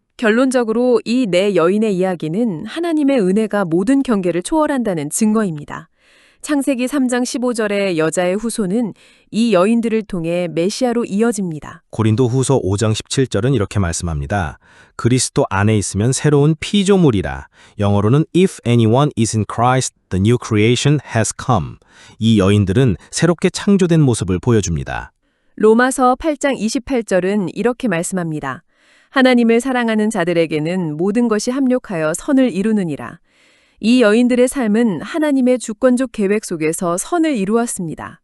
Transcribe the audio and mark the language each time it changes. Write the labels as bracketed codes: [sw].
[ko] 결론적으로 이 네 여인의 이야기는 하나님의 은혜가 모든 경계를 초월한다는 증거입니다. 창세기 3장 15절의 여자의 후손은 이 여인들을 통해 메시아로 이어집니다. 고린도 후서 5장 17절은 이렇게 말씀합니다. 그리스도 안에 있으면 새로운 피조물이라. 영어로는 [en] If anyone is in Christ, the new creation has come. [ko] 이 여인들은 새롭게 창조된 모습을 보여줍니다. 로마서 8장 28절은 이렇게 말씀합니다. 하나님을 사랑하는 자들에게는 모든 것이 합력하여 선을 이루느니라. 이 여인들의 삶은 하나님의 주권적 계획 속에서 선을 이루었습니다.